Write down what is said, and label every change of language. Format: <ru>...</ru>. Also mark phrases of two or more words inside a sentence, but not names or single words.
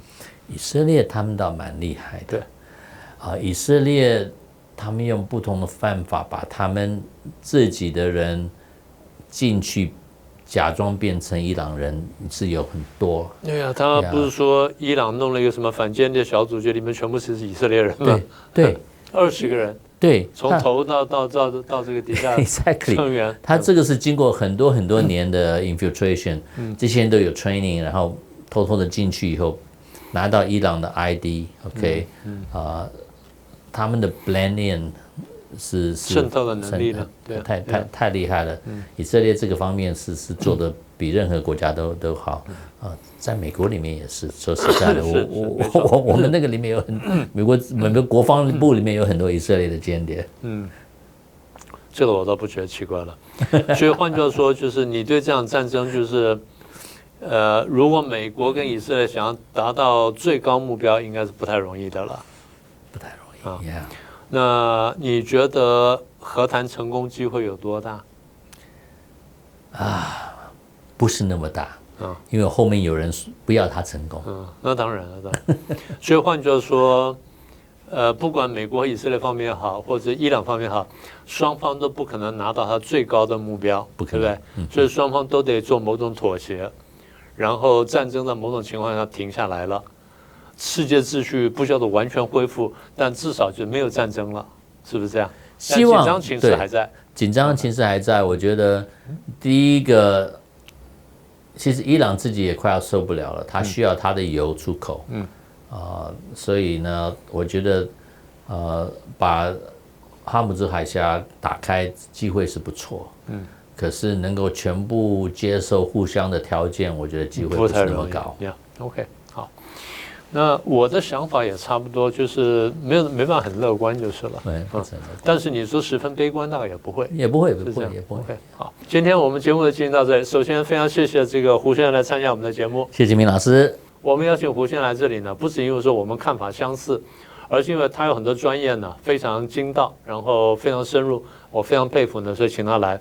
<zh>以色列他們倒蠻厲害的。以色列他們用不同的方法把他們自己的人進去。假裝變成伊朗人是有很多。對呀，他不是說伊朗弄了一個什麼反間諜小組，裡面全部是以色列人嗎？對，20個人。對，從頭到這個底下成員。他這個是經過很多年的 infiltration，這些人都有 training， 然後偷偷的進去以後，拿到伊朗的 ID，OK， 他們的</zh> <en>blend in。</en> <zh>是滲透的能力了，对，太厲害了。以色列這個方面是做的比任何國家都好。在美國裡面也是，說實在的，我們那個裡面有美國國防部裡面有很多以色列的間諜。這個我倒不覺得奇怪了。所以換句話說，就是你對這場戰爭，就是如果美國跟以色列想要達到最高目標，應該是不太容易的了。不太容易。那你覺得和談成功機會有多大？不是那麼大，因為後面有人不要他成功。那當然了，所以換句話說， 不管美國、以色列方面也好，或者伊朗方面也好，雙方都不可能拿到他最高的目標，不可能，对不对？所以双方都得做某種妥協，然後戰爭在某種情況下停下來了，世界秩序不叫做完全恢復，但至少就沒有戰爭了，是不是這樣？希望緊張情勢還在，緊張情勢還在。我覺得第一個，其實伊朗自己也快要受不了了，他需要他的油出口，所以呢，我覺得把哈姆兹海峽打開機會是不錯，可是能夠全部接受互相的條件，我覺得機會不是那麼高。 OK， 好。那我的想法也差不多，就是没辦法很樂觀就是了。对，但是你說十分悲觀，大概也不会，也不会。 OK，好，今天我們節目就进行到這裡。首先，非常謝謝這個胡先生來參加我們的節目。謝謝金明老師。我們邀請胡先生來這裡呢，不是因為說我們看法相似，而是因為他有很多專業呢非常精到，然後非常深入，我非常佩服呢，所以請他來。</zh>